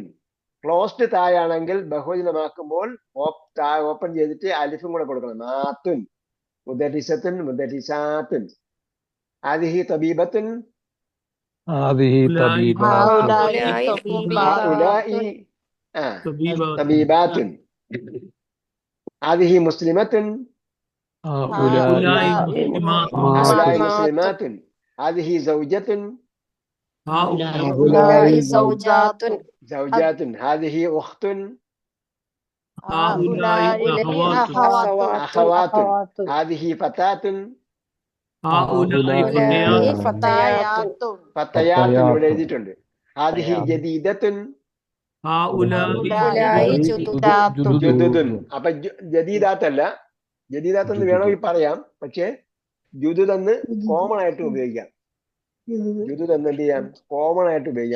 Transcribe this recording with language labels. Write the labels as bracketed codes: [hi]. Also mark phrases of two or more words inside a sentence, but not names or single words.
[ml] ക്ലോസ്ഡ് തായാണെങ്കിൽ ബഹുവചനമാക്കുമ്പോൾ ഓപ്പൺ ചെയ്തിട്ട് അലിഫും കൂടെ കൊടുക്കണം. [ar] ماتٌ مدرسةٌ مدرساتٌ. هذه طبيبةٌ. هذه طبيباتٌ هؤلاء طبيبات طبيباتٌ هذه مسلمةٌ هؤلاء مسلمات هؤلاء مسلماتٌ هذه زوجةٌ هؤلاء زوجاتٌ هذه أختٌ هؤلاء أخواتٌ هذه فتاةٌ هؤلاء فتيات فتياتٌ [ml] ഇവിടെ എഴുതിയിട്ടുണ്ട് [ar] هذه جديدةٌ هؤلاء [ml] ജുദുദുൻ അപ്പൊ ജദീദാത്തല്ല, ജദീദാത്ത് എന്ന് വേണമെങ്കിൽ പറയാം, പക്ഷെ ജുദുദ് എന്ന് കോമൺ ആയിട്ട് ഉപയോഗിക്കാം. ജുദുദ് എന്ന് എന്ത് ചെയ്യാം? കോമൺ ആയിട്ട് ഉപയോഗിക്കാം.